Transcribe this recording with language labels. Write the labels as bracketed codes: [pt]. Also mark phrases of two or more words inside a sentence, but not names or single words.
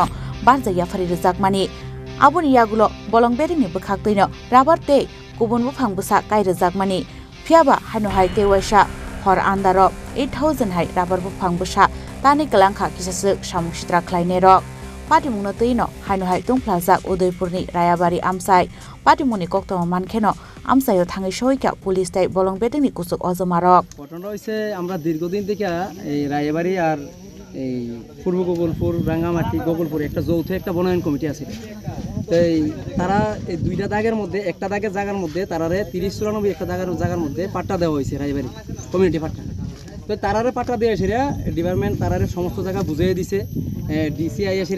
[trp] barjaya phari rjakmani aboni yagulo bolong bedekni bwkhak teino rabar tei kubun bufang bwsa kai rjakmani phiaba Hainhai Tewasha hor andaro 8,000 hai rabar bufang bwsa tani kalangkha kisasuk samung chitra klainai rok patimungno tino Hainhai tung plazak Udaipur ni rayabari amsai patimuni koktoma mankheno amsayo thangai soika pulis tai bolong bedengni kusuk ojomarok [bn] ঘটনা হইছে আমরা দীর্ঘদিন থেকে এই রায়বাড়ি আর এই পূর্ব গোকুলপুর রাঙ্গামাটি গোকুলপুর একটা যৌথ একটা বনায়ন কমিটি আছে তাই তারা এই দুইটা দাগের মধ্যে একটা দাগের জায়গার মধ্যে তারারে 30-94 একটা জায়গার মধ্যে পাট্টা দেওয়া হয়েছে রায়বাড়ি কমিউনিটি পাট্টা তো তারারে পাট্টা দেওয়া সেরা ডিপার্টমেন্ট তারারে সমস্ত জায়গা বুঝিয়ে দিছে ডিসিআই সেরা